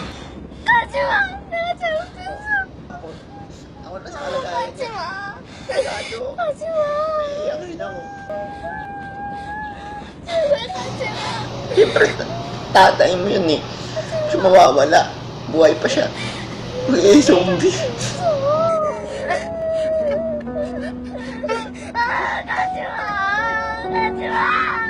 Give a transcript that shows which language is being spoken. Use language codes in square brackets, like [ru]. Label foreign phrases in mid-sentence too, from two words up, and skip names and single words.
[ko] 내가 잘못했어. [tl] Ako na sa kalagayan niya. [ko] 하지마. [tl] Kagado. [ko] 하지마. [tl] Iyak rin ako. [ko] 제발 하지마. [tl] Siyempre, tatay mo yun eh. Siya mawawala. Buhay pa siya. Magiging zombie. [ko] 하지마. 하지마.